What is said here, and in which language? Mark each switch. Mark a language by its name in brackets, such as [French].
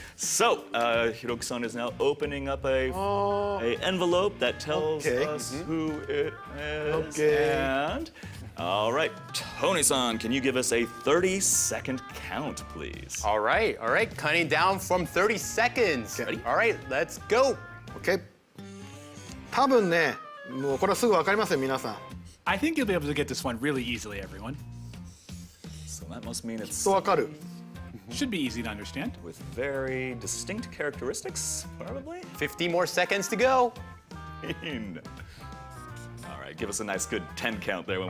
[English] So Hiroki-san is now opening up a envelope that tells us who it is. And all right, Tony-san, can you give us a 30-second count, please? All right, counting down from 30 seconds. Ready? All right, let's go. Okay. [Japanese] 多分ね、もうこれはすぐわかりますよ、皆さん。 [English] I think you'll be able to get this one really easily, everyone. So that must mean [Japanese] きっ [English] it's [Japanese] とわかる。 [English] Should be easy to understand. with very distinct characteristics, probably. 50 more seconds to go. All right, give us a nice good 10 count there. When